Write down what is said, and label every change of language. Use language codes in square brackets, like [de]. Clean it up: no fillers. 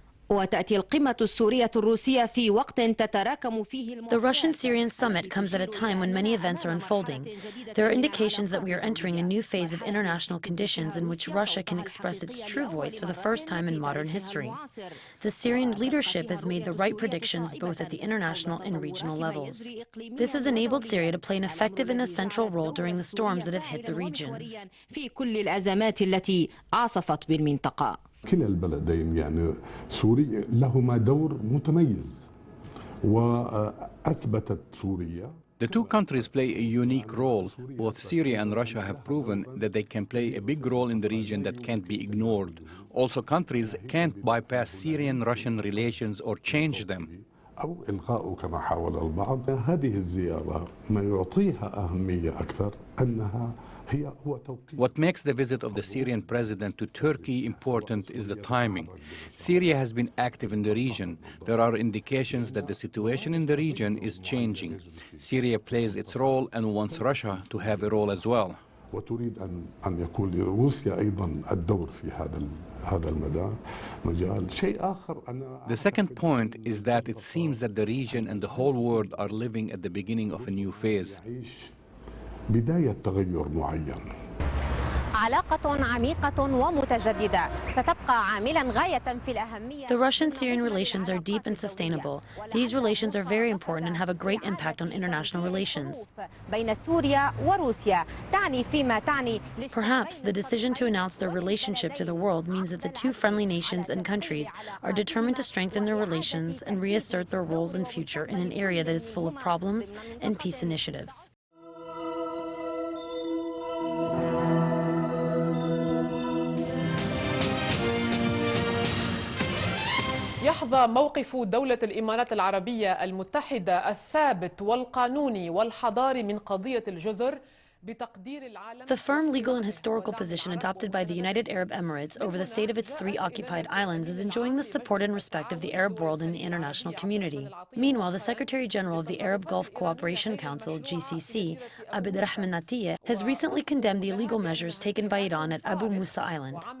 [ar] وتأتي القمة السورية الروسية في وقت تتراكم فيه. [en] The Russian-Syrian summit comes at a time when many events are unfolding. There are indications that we are entering a new phase of international conditions in which Russia can express its true voice for the first time in modern history. The Syrian leadership has made the right predictions both at the international and regional levels. This has enabled Syria to play an effective and essential role during the storms that have hit the region. [ar] في كل الأزمات التي عاصفت بالمنطقة. كلا البلدين يعني سوريا لهما دور متميز وأثبتت سوريا. [en] The two countries play a unique role. Both Syria and Russia have proven that they can play a big role in the region that can't be ignored. Also, countries can't bypass Syrian-Russian relations or change them. [ar] أو إلغاء كما حاول البعض. هذه الزيارة ما يعطيها أهمية أكثر أنها [en] What makes the visit of the Syrian president to Turkey important is the timing. Syria has been active in the region. There are indications that the situation in the region is changing. Syria plays its role and wants Russia to have a role as well. [ar] وتريد أن يكون لروسيا أيضا الدور في هذا المجال. شيء آخر [en] The second point is that it seems that the region and the whole world are living at the beginning of a new phase. [ar] بداية تغير معين. علاقة عميقة ومتجددة ستبقى عاملا غاية في الأهمية. [en] The Russian-Syrian relations are deep and sustainable. These relations are very important and have a great impact on international relations. [ar] بين سوريا وروسيا تعني فيما تعني. [en] Perhaps the decision to announce their relationship to the world means that the two friendly nations and countries are determined to strengthen their relations and reassert their roles in future in an area that is full of problems and peace initiatives. [ar] يحظى موقف دولة الإمارات العربية المتحدة الثابت والقانوني والحضاري من قضية الجزر بتقدير العالم. [en] The firm legal and historical position adopted by the United Arab Emirates over the state of its 3 occupied islands is enjoying the support and respect of the Arab world and the international community. Meanwhile, the Secretary General of the Arab Gulf Cooperation Council, GCC, Abd Rahman Atiyah, has recently condemned the illegal measures taken by Iran at Abu Musa Island.